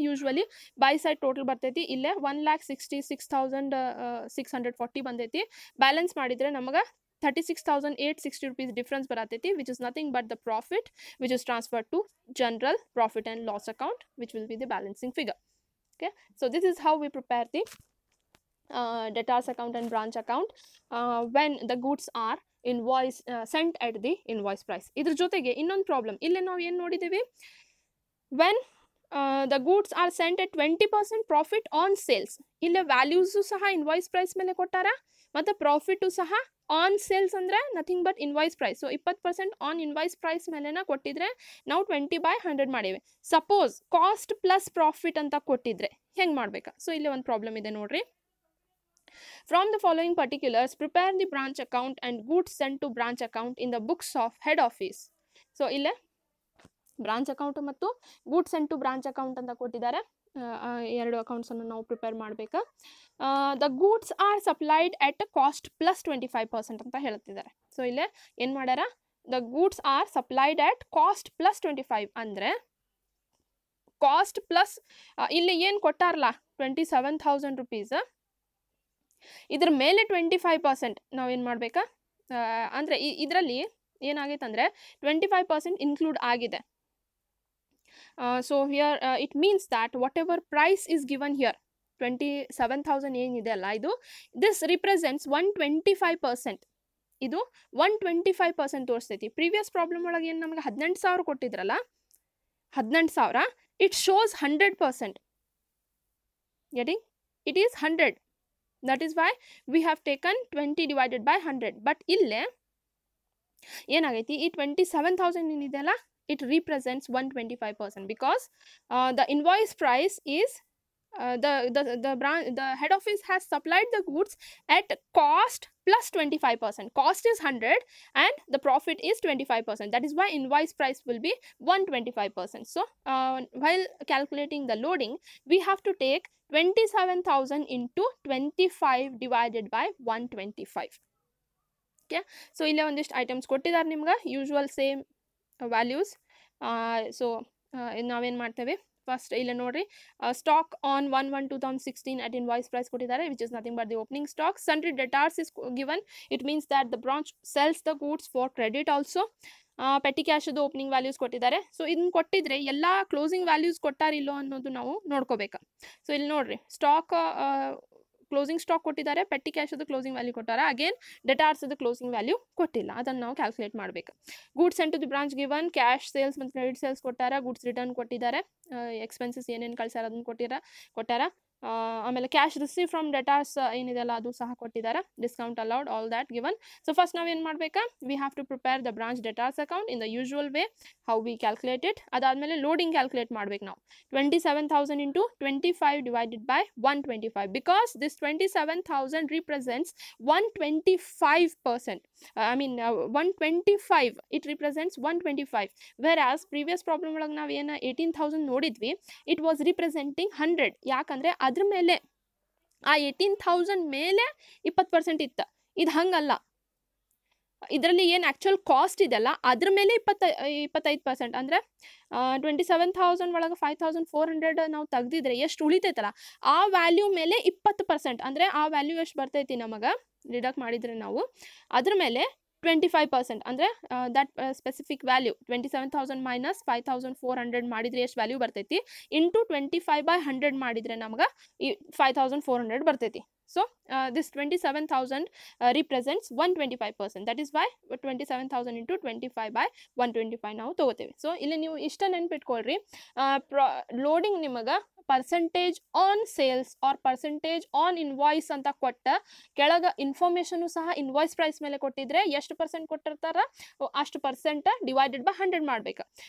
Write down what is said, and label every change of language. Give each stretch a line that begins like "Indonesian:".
Kannada: Usually by side total ಬರ್ತೈತಿ ಇಲ್ಲೇ 1,66,640 ಬಂದೈತಿ. ಬ್ಯಾಲೆನ್ಸ್ ಮಾಡಿದರೆ ನಮಗೆ 36,860 ರೂಪೀಸ್ ಡಿಫ್ರೆನ್ಸ್ ಬರತೈತಿ,
English: Which is nothing but the profit which is transfer to general profit and loss account which will be the balancing figure. Okay, so this is how we prepare the debtors account and branch account when the goods are invoice sent at the invoice price.
Kannada: ಇದ್ರ ಜೊತೆಗೆ ಇನ್ನೊಂದು problem ಇಲ್ಲೇ ನಾವು ಏನು ನೋಡಿದ್ದೀವಿ,
English: when the goods are sent at 20% profit on sales.
Kannada: ಇಲ್ಲೇ values ಸಹ invoice price ಮೇಲೆ ಕೊಟ್ಟಾರ ಮತ್ತು ಪ್ರಾಫಿಟು ಸಹ ಆನ್ ಸೇಲ್ಸ್ ಅಂದರೆ nothing but invoice price. So 20% on invoice price ಮೇಲೆನ ಕೊಟ್ಟಿದ್ರೆ ನಾವು 20/100 ಮಾಡೇವೆ. ಸಪೋಸ್ ಕಾಸ್ಟ್ ಪ್ಲಸ್ ಪ್ರಾಫಿಟ್ ಅಂತ ಕೊಟ್ಟಿದ್ರೆ ಹೆಂಗೆ ಮಾಡಬೇಕಾ. ಸೊ ಇಲ್ಲಿ ಒಂದು ಪ್ರಾಬ್ಲಮ್ ಇದೆ ನೋಡ್ರಿ.
English: From the following particulars, prepare the branch account and goods sent to branch account in the books of head office.
Kannada: So ಇಲ್ಲೇ ಬ್ರಾಂಚ್ ಅಕೌಂಟ್ ಮತ್ತು goods sent to branch account ಅಂತ ಕೊಟ್ಟಿದ್ದಾರೆ. ಎರಡು ಅಕೌಂಟ್ಸನ್ನು ನಾವು ಪ್ರಿಪೇರ್ ಮಾಡಬೇಕಾ.
English: the goods are supplied at cost plus 25%
Kannada: ಅಂತ ಹೇಳ್ತಿದ್ದಾರೆ. So ಇಲ್ಲೇ ಏನು ಮಾಡ್ಯಾರ,
English: the goods are supplied at cost plus
Kannada: 25 ಅಂದರೆ ಕಾಸ್ಟ್ ಪ್ಲಸ್ ಇಲ್ಲಿ ಏನು ಕೊಟ್ಟಾರಲ್ಲ 27,000 rupees, ಇದ್ರ ಮೇಲೆ 25% ನಾವೇನು ಮಾಡಬೇಕಾ ಅಂದರೆ ಇದರಲ್ಲಿ ಏನಾಗೈತೆ ಅಂದರೆ 25% ಇನ್ಕ್ಲೂಡ್ ಆಗಿದೆ.
English: So here it means that whatever price is given here 27,000
Kannada: ಏನಿದೆ ಅಲ್ಲ ಇದು,
English: this represents 125%.
Kannada: ಇದು 125% ತೋರಿಸ್ತೈತಿ. ಪ್ರೀವಿಯಸ್ ಪ್ರಾಬ್ಲಮ್ ಒಳಗೆ ಏನು ನಮಗೆ 18,000 ಕೊಟ್ಟಿದ್ರಲ್ಲ, 18,000,
English: it shows 100%. Getting? It is 100. That is why we have taken 20 divided by 100. But
Kannada: ಇಲ್ಲೇ ಏನಾಗೈತಿ, ಈ 27,000 ಏನಿದೆಯಲ್ಲ,
English: it represents 125% because the invoice price is the head office has supplied the goods at cost plus 25%. Cost is 100 and the profit is 25%. That is why invoice price will be 125%. So while calculating the loading, we have to take 27,000 into 25 divided by 125.
Kannada: Okay, so ಇಲ್ಲಿ ಒಂದಿಷ್ಟು items ಕೊಟ್ಟಿದ್ದಾರೆ ನಿಮ್ಗೆ, usual same values. So ನಾವೇನು ಮಾಡ್ತೇವೆ, first ಇಲ್ಲಿ ನೋಡ್ರಿ, stock on 1/1/2016
English: at invoice price
Kannada: ಕೊಟ್ಟಿದ್ದಾರೆ,
English: which is nothing but the opening stock. Sundry debtors is given. It means that the branch sells the goods for credit also.
Kannada: Petty ಕ್ಯಾಶದು opening values ಕೊಟ್ಟಿದ್ದಾರೆ. So ಇದನ್ನ ಕೊಟ್ಟಿದ್ರೆ ಎಲ್ಲ closing values ಕೊಟ್ಟಾರಿಲ್ಲೋ ಅನ್ನೋದು ನಾವು ನೋಡ್ಕೋಬೇಕು. So ಇಲ್ಲಿ ನೋಡ್ರಿ, ಸ್ಟಾಕ್ ಕ್ಲೋಸಿಂಗ್ ಸ್ಟಾಕ್ ಕೊಟ್ಟಿದ್ದಾರೆ, ಪೆಟ್ಟಿ ಕ್ಯಾಶದು closing value ಕೊಟ್ಟಾರೆ, again ಡೆಟಾರ್ಸದು closing value ಕೊಟ್ಟಿಲ್ಲ, ಅದನ್ನು ನಾವು ಕ್ಯಾಲ್ಕುಲೇಟ್ ಮಾಡಬೇಕು. Goods sent to the branch given, cash sales ಮತ್ತು ಕ್ರೆಡಿಟ್ ಸೇಲ್ಸ್ ಕೊಟ್ಟಾರ, ಗೂಡ್ಸ್ ರಿಟರ್ನ್ ಕೊಟ್ಟಿದ್ದಾರೆ, ಎಕ್ಸ್ಪೆನ್ಸಸ್ ಏನೇನು ಕಳ್ಸಾರ ಅದನ್ನು ಕೊಟ್ಟಾರ. ಆಮೇಲೆ ಕ್ಯಾಶ್ ರಿಸೀವ್ ಫ್ರಮ್ ಡೆಟಾರ್ಸ್ ಏನಿದೆಲ್ಲ ಅದು ಸಹ ಕೊಟ್ಟಿದ್ದಾರೆ, discount allowed, all that given. So first ನಾವೇನು ಮಾಡಬೇಕಾ,
English: We have to prepare the branch debtors account in the usual way how we calculate it.
Kannada: ಅದಾದಮೇಲೆ ಲೋಡಿಂಗ್ ಕ್ಯಾಲ್ಕುಲೇಟ್ ಮಾಡ್ಬೇಕು ನಾವು.
English: 27,000 into 25 divided by 125, because this 27,000 represents 125%. I mean 125, it represents 125, whereas previous problem
Kannada: ಒಳಗೆ ನಾವು ಏನು 18,000 ನೋಡಿದ್ವಿ,
English: it was representing 100.
Kannada: ಯಾಕಂದರೆ ಅದ್ರ ಮೇಲೆ ಆ 18,000 ಮೇಲೆ 20% ಇತ್ತು. ಇದು ಹಂಗಲ್ಲ, ಇದರಲ್ಲಿ ಏನು ಆ್ಯಕ್ಚುಯಲ್ ಕಾಸ್ಟ್ ಇದೆಲ್ಲ ಅದ್ರ ಮೇಲೆ 25%. ಅಂದರೆ 27,000 ಒಳಗೆ 5,400 ನಾವು ತೆಗ್ದಿದ್ರೆ ಎಷ್ಟು ಉಳಿತೈತಲ್ಲ, ಆ ವ್ಯಾಲ್ಯೂ ಮೇಲೆ 20%. ಅಂದರೆ ಆ ವ್ಯಾಲ್ಯೂ ಎಷ್ಟು ಬರ್ತೈತಿ ನಮಗೆ ಡಿಡಕ್ಟ್ ಮಾಡಿದರೆ ನಾವು ಅದ್ರ ಮೇಲೆ 25%. ಅಂದರೆ ದಟ್ ಸ್ಪೆಸಿಫಿಕ್ ವ್ಯಾಲ್ಯೂ 27,000 ಮೈನಸ್ 5,400 ಮಾಡಿದರೆ ಎಷ್ಟು ವ್ಯಾಲ್ಯೂ ಬರ್ತೈತಿ, ಇಂಟು 25/100 ಮಾಡಿದರೆ ನಮ್ಗೆ 5,400 ಬರ್ತೈತಿ.
English: So this 27,000 represents 125%. That is why 27,000 into 25/125
Kannada: ನಾವು ತಗೋತೇವೆ. ಸೊ ಇಲ್ಲಿ ನೀವು ಇಷ್ಟ ನೆನ್ಪಿಟ್ಕೊಳ್ರಿ, ಲೋಡಿಂಗ್ ನಿಮಗೆ percentage on sales R percentage on invoice ಅಂತ ಕೊಟ್ಟ ಕೆಳಗೆ ಇನ್ಫಾರ್ಮೇಷನು ಸಹ ಇನ್ವಾಯ್ಸ್ ಪ್ರೈಸ್ ಮೇಲೆ ಕೊಟ್ಟಿದ್ರೆ ಎಷ್ಟು ಪರ್ಸೆಂಟ್ ಕೊಟ್ಟಿರ್ತಾರ ಅಷ್ಟು ಪರ್ಸೆಂಟ್ ಡಿವೈಡೆಡ್ ಬೈ 100 ಮಾಡ್ಬೇಕು.